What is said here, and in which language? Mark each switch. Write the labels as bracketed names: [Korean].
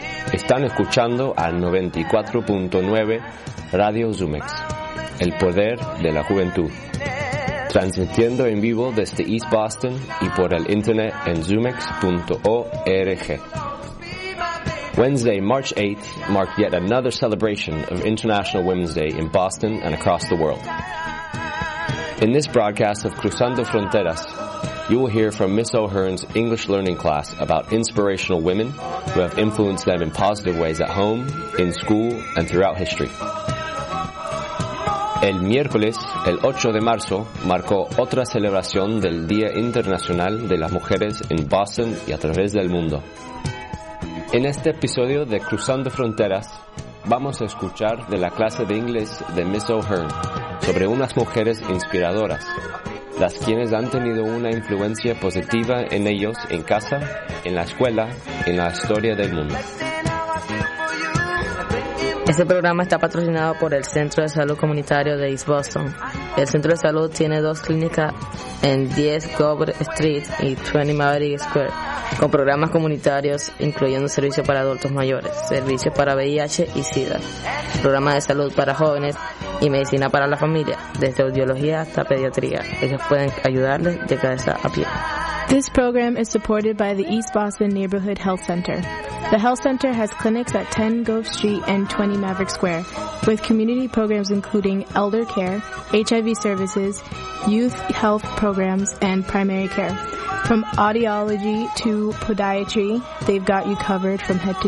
[Spanish] Están escuchando a 94.9 Radio Zoomix, el poder de la juventud. Transmitiendo en vivo desde East Boston y por el internet en zoomix.org. [English] Wednesday, March 8th, marked yet another celebration of International Women's Day in Boston and across the world. In this broadcast of Cruzando Fronteras, you will hear from Miss O'Hearn's English learning class about inspirational women who have influenced them in positive ways at home, in school, and throughout history. [Spanish] El miércoles, el 8 de marzo, marcó otra celebración del Día Internacional de las Mujeres en Boston y a través del mundo. En este episodio de Cruzando Fronteras, vamos a escuchar de la clase de inglés de Miss O'Hearn sobre unas mujeres inspiradoras, las quienes han tenido una influencia positiva en ellos, en casa, en la escuela, en la historia del mundo. Este programa está patrocinado por el Centro de Salud Comunitario de East Boston. El Centro de Salud tiene dos clínicas en 10 Gober Street y 20 Maverick Square, con programas comunitarios incluyendo servicios para adultos mayores, servicios para VIH y SIDA, programas de salud para jóvenes y medicina para la familia, desde audiología hasta pediatría. Ellos pueden ayudarles de cabeza a pie. [English] This program is supported by the East Boston Neighborhood Health Center. The health center has clinics at 10 Gove Street and 20 Maverick Square, with community programs including elder care, HIV services, youth health programs, and primary care. From audiology to podiatry, they've got you covered from head to toe.